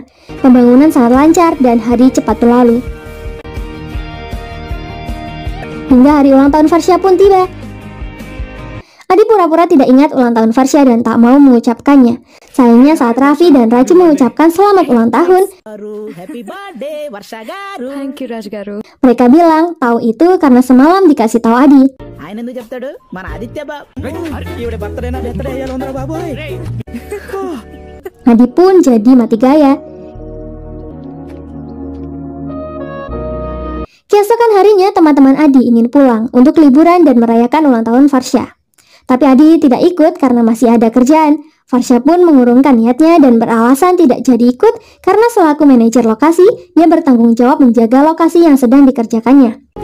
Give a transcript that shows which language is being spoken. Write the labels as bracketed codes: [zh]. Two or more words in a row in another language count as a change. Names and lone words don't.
[id] Pembangunan sangat lancar dan hari cepat berlalu. Hingga hari ulang tahun Farsya pun tiba. Adi pura-pura tidak ingat ulang tahun Farsya dan tak mau mengucapkannya. Sayangnya saat Raffi dan Raju mengucapkan selamat ulang tahun, [en] Happy birthday, Varsha Garu. Thank you, Raj Garu. [id] mereka bilang tahu itu karena semalam dikasih tahu Adi. [te] ఆయన ఎందుకు చెప్తాడు మన ఆదిత్య బాబు ఈవిడ బర్త్డే నా బర్త్డే అయ్యాలి ఉందరా బాబోయ్. [id] Adi pun jadi mati gaya. Keesokan harinya teman-teman Adi ingin pulang untuk liburan dan merayakan ulang tahun Farsya. Tapi Adi tidak ikut karena masih ada kerjaan. Farsya pun mengurungkan niatnya dan beralasan tidak jadi ikut karena selaku manajer lokasi, dia bertanggung jawab menjaga lokasi yang sedang dikerjakannya.